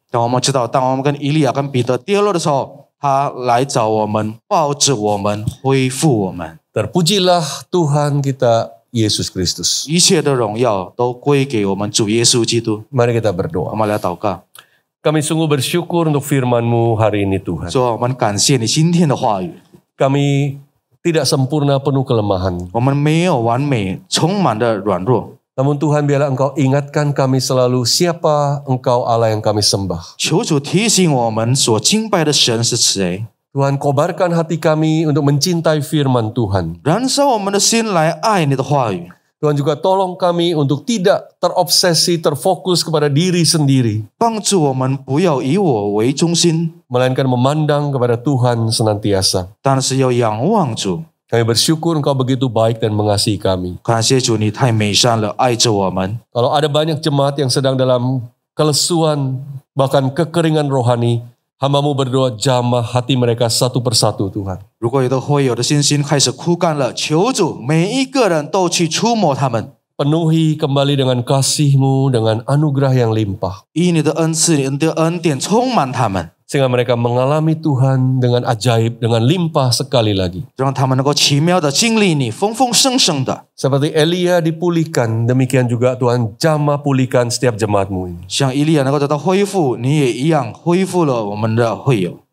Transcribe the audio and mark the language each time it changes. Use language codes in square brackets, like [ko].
[zh] 当我们知道，当我们跟以利亚、跟彼得跌落的时候，他来找我们，抱着我们，恢复我们。 [id] Terpujilah Tuhan kita Yesus Kristus. [zh] 一切的荣耀都归给我们主耶稣基督。 [id] Mari kita [zh] 我 [id] berdoa. [zh] 们来祷告， [id] Kami sungguh bersyukur untuk firman-Mu hari ini Tuhan. [zh] 说我们感谢你今天的话语。 [id] Kami tidak sempurna, penuh kelemahan. [zh] 我们没有完美，充满了软弱， [id] Namun Tuhan, biarlah Engkau ingatkan kami selalu siapa Engkau Allah yang kami sembah. [zh] 求主提醒我们所敬拜的神是谁， [id] Tuhan, kobarkan hati kami untuk mencintai firman Tuhan. [zh] 燃烧我们的心来爱你的话语。 [id] Tuhan juga tolong kami untuk tidak terobsesi, terfokus kepada diri sendiri. [zh] 帮助我们不要以我为中心， [id] Melainkan memandang kepada Tuhan senantiasa. [zh] 但是要仰望主。 [id] Kami bersyukur Engkau begitu baik dan mengasihi kami. [zh] 感谢主，你太美善了，爱着我们。 [id] Kalau ada banyak jemaat yang sedang dalam kelesuan, bahkan kekeringan rohani, hamba-Mu berdoa jamah hati mereka satu persatu Tuhan. [zh] 如果有的会友的信心开始枯干了，求主每一个人都去触摸他们， [id] Penuhi kembali dengan kasih-Mu, dengan anugerah yang limpah. [zh] 以你的恩赐、你的恩典充满他们， [id] Sehingga mereka mengalami Tuhan dengan ajaib, dengan limpah sekali lagi. [zh] 让他们能够奇妙的经历你，丰丰盛盛的， [id] Seperti Elia dipulihkan, demikian juga Tuhan jamah pulihkan setiap jemaat-Mu ini. [zh] 像以利亚能够得到恢复，你也一样恢复了我们的会友。